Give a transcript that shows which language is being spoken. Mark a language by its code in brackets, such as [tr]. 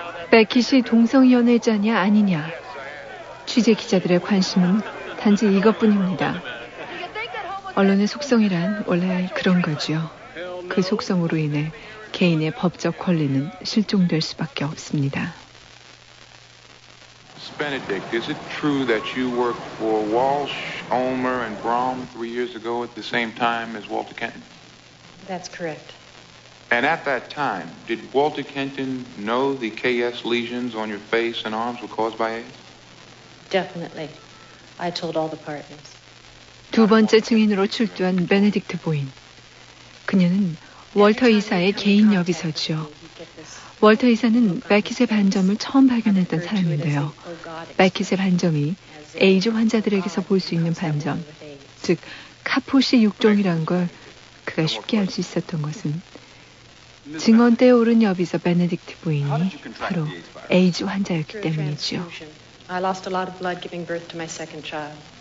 [ko] 베킷이 동성연애자냐 아니냐. 취재 기자들의 관심은 단지 이것뿐입니다. 언론의 속성이란 원래 그런 거죠. 그 속성으로 인해 개인의 법적 권리는 실종될 수밖에 없습니다. [en] Benedict, is it true that you worked for Walsh, Ulmer, and Brom 3 years ago at the same time as Walter Kenton? That's correct. And at that time, did Walter Kenton know the KS lesions on your face and arms were caused by AIDS? Definitely. I told all the partners. [ko] 두 번째 증인으로 출두한 베네딕트 부인. 그녀는 월터 이사의 개인 여비서지요. 월터 이사는 베킷의 반점을 처음 발견했던 사람인데요. 베킷의 반점이 에이즈 환자들에게서 볼 수 있는 반점, 즉 카포시 육종이란 걸 그가 쉽게 알 수 있었던 것은 증언대에 오른 여비서 베네딕트 부인이 바로 에이즈 환자였기 때문이죠. [en] I lost a lot of blood giving birth to my second child.